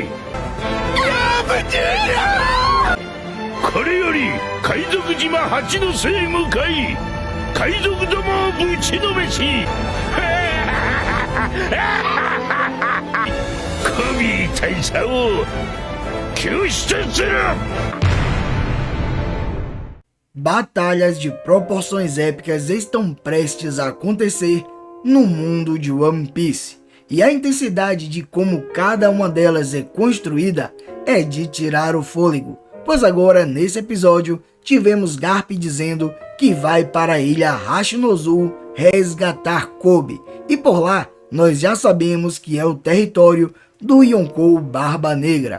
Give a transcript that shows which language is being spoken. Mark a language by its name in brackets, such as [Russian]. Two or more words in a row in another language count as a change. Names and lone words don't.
[Japanese] ガープ中将。これより海賊島八の瀬へ向かい、海賊どもをぶちのめしコビー大佐を救出する。 [Portuguese] Batalhas de proporções épicas estão prestes a acontecer no mundo de One Piece, e a intensidade de como cada uma delas é construída é de tirar o fôlego, pois agora nesse episódio tivemos Garp dizendo que vai para a ilha Hashinozu resgatar Kobe, e por lá nós já sabemos que é o território do Yonkou Barba Negra.